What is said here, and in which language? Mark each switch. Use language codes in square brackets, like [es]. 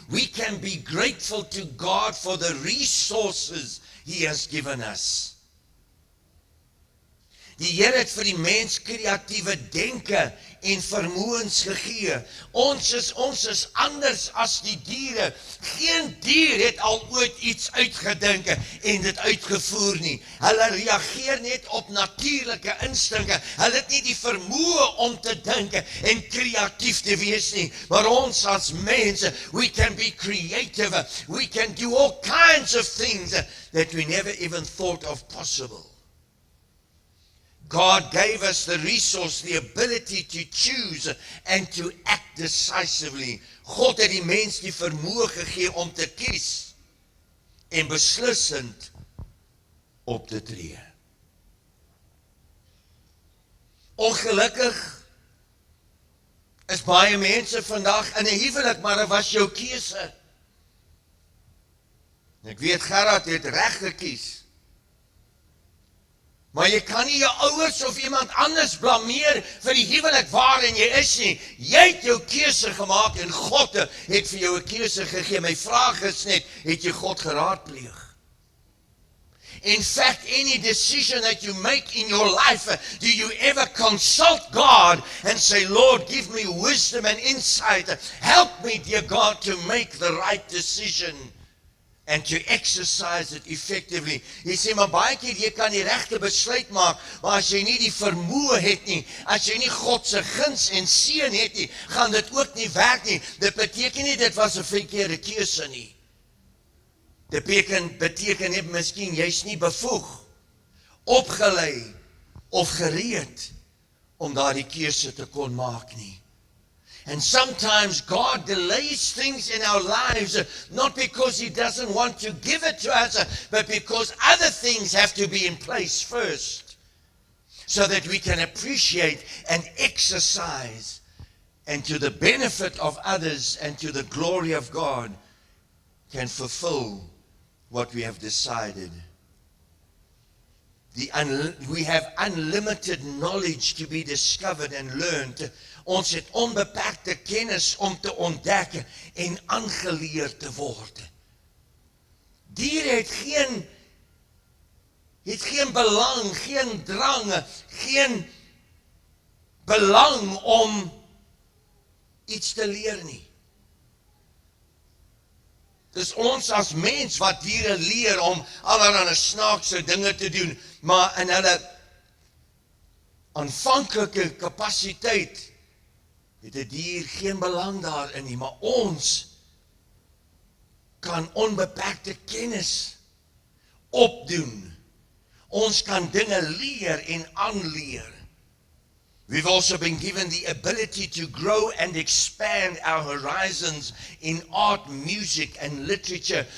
[en] We can be grateful to God for the resources He has given us. [af] Die Here het vir die mens kreatiewe denke en vermoëns gegee. Ons is anders as die diere. Geen dier het al ooit iets uitgedink en dit uitgevoer nie. Hulle reageer net op natuurlike instinkte. Hulle het nie die vermoë om te dink en kreatief te wees nie. Maar ons as mense, [en] we can be creative. We can do all kinds of things that we never even thought of possible. God gave us the resource, the ability to choose and to act decisively. [af] God het die mens die vermoë gegee om te kies en beslissend op te tree. Ongelukkig is baie mense vandag in 'n huwelik, maar dit was jou keuse. Ek weet Gerard het reg gekies. Maar jy kan nie jou ouers of iemand anders blameer vir die huwelik waarin jy is nie. Jy het jou keuse gemaak en God het vir jou 'n keuse gegee. My vraag is net, het jy God geraadpleeg? [en] In fact, any decision that you make in your life, do you ever consult God and say, Lord, give me wisdom and insight. Help me, dear God, to make the right decision. And to exercise it effectively. [af] Jy sê, maar baie keer, jy kan die regte besluit maak, maar as jy nie die vermoë het nie, as jy nie God se guns en seën het nie, gaan dit ook nie werk nie. Dit beteken nie, dit was 'n verkeerde keuse nie. Dit beteken net, miskien, jy's nie bevoeg, opgelei, of gereed, om daardie keuse te kon maak nie. [en] And sometimes God delays things in our lives, not because He doesn't want to give it to us, but because other things have to be in place first, so that we can appreciate and exercise, and to the benefit of others and to the glory of God, can fulfill what we have decided. We have unlimited knowledge to be discovered and learned. [af] Ons het onbeperkte kennis om te ontdek en aangeleer te word. Diere het geen belang, geen drang, geen belang om iets te leer nie. Dis ons as mens wat diere leer om allerlei snaakse dinge te doen, maar in hulle aanvanklike kapasiteit het 'n dier geen belang daarin nie, maar ons kan onbeperkte kennis opdoen. Ons kan dinge leer en aanleer. [en] We've also been given the ability to grow and expand our horizons in art, music and literature.